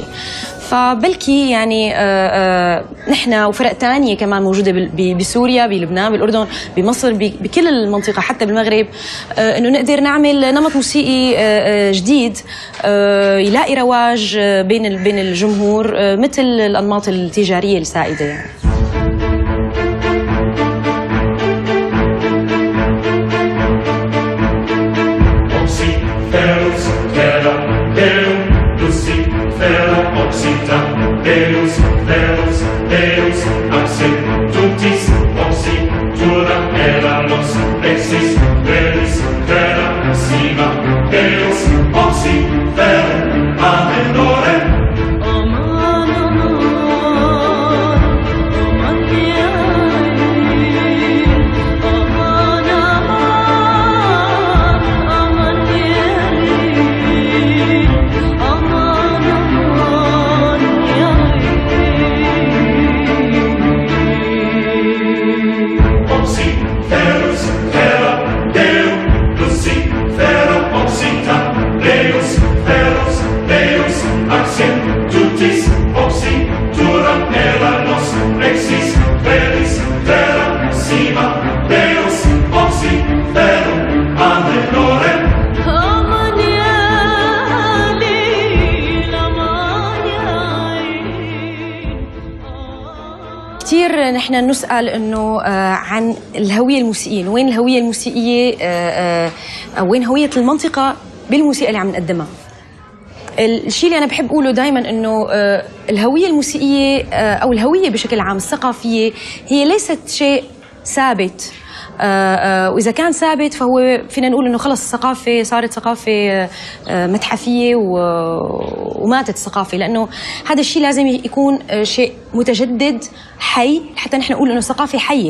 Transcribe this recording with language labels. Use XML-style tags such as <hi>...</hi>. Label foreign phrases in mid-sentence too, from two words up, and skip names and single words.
<ar>فبلكي يعني نحن وفرق تانية كمان موجودة بسوريا، بلبنان، بالأردن، بمصر، بكل المنطقة، حتى بالمغرب، إنه نقدر نعمل نمط موسيقي جديد يلاقي رواج بين الجمهور مثل الأنماط التجارية السائدة يعني. Deus, Deus, Deus, Axi, Tutis, Oxi, Tura, Eranos, Exis, Velis, Vera, Sima, Deus, Oxi, Ver, Amenore.</ar> <tr>Aman aman, aman yarim, aman aman, aman yarim, aman aman yarim. Oxi, Verus, Vera, Deu, Luci, Vera, Oxita, Deus, Verus, Deus, Axi, Tutis, Oxi, Tura, Eranos, Exis, Velis, Vera, Sima, Deus, Oxi, Veru, Amenore. Aman yarim, aman yarim.</tr> <ar>كتير نحن نسأل إنه عن الهوية الموسيقية، وين الهوية الموسيقية أو وين هوية المنطقة بالموسيقى اللي عم نقدمها. الشيء اللي أنا بحب أقوله دائما إنه الهوية الموسيقية أو الهوية بشكل عام الثقافية هي ليست شيء ثابت وإذا كان ثابت فهو فينا نقول إنه خلص الثقافة صارت ثقافة متحفية وماتت الثقافة، لأنه هذا الشيء لازم يكون شيء متجدد حي حتى نحن نقول إنه ثقافة حية.</ar>